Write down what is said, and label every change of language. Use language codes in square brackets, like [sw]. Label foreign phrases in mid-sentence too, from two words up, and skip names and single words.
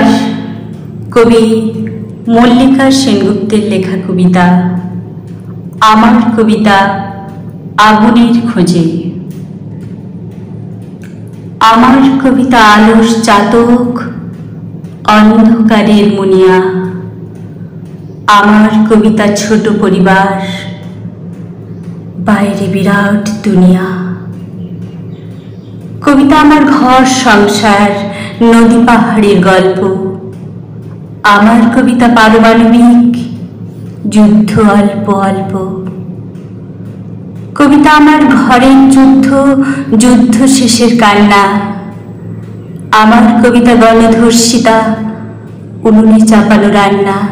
[bn] কবি মল্লিকা সেনগুপ্তের লেখা কবিতা আমার কবিতা আগুনের খোঁজে। আমার কবিতা আলোর চাতক অন্ধকারের মুনিয়া। আমার কবিতা ছোট পরিবার বাইরে বিরাট দুনিয়া। কবিতা আমার ঘর সংসার নদী পাহাড়ের গল্প। আমার কবিতা পারমাণবিক যুদ্ধ অল্প অল্প। কবিতা আমার ঘরের যুদ্ধ যুদ্ধ শেষের কান্না। আমার কবিতা গণধর্ষিতা উনুনে চাপানো রান্না।